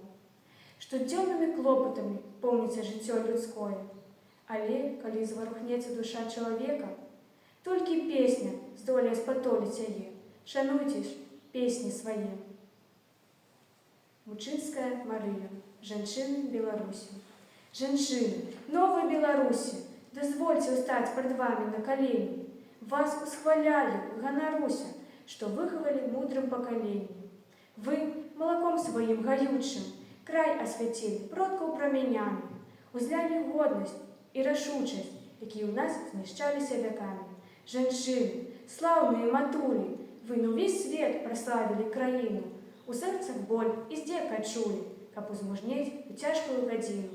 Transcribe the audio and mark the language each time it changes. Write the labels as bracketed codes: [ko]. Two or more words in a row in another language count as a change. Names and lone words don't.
[be] Штодзённымі клопатамі поўніцца жыццё людское, але калі зварухнецца душа чалавека, толькі песня здолее спатоліць яе. Шануйце ж песні свае». Мучынская Марыя, жанчыны Беларусі. Жанчыны, новой Беларусі, дазвольце ўстаць [ru] пред вами на колени. [be] Вас усхваляю, ганаруся, што выхавалі мудрым пакаленні. Вы малаком сваім гаючым край асвяцілі продкаў праменямі, узлялі годнасць і рашучасць, якія ў нас знішчаліся вякамі. Жанчыны, слаўныя матулі, вы на ўвесь свет праславілі краіну, у сэрцах боль і здзек адчулі, каб узмужнець у цяжкую гадзіну.